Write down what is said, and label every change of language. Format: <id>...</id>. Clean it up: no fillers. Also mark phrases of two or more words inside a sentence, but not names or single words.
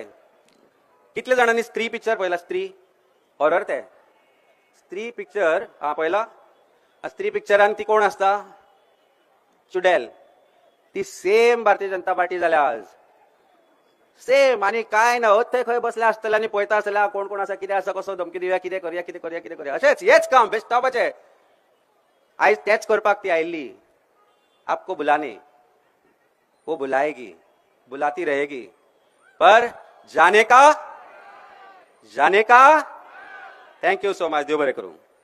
<kok>कितले जाणांनी स्त्री पिक्चर पळयला स्त्री हॉरर ते स्त्री पिक्चर हा पळयला स्त्री पिक्चरान ती कोण आसता चुडेल ती सेम भारतीय जनता पार्टी जाल्या आज सेम आणि काय ना थंय खंय बसले आसतले आनी पळयता आसतले कोण कोण आसा कितें आसा कसो धमकी दिवया कितें करया अशेंच हेच काम बेस्ट स्टॉपाचे आयज तेच करपाक ती आयिल्ली</kok> <hi>आपको बुलाने वो बुलाएगी बुलाती रहेगी पर जाने का</hi> <en>thank you so much</en> <kok>देव बरें करूं</kok>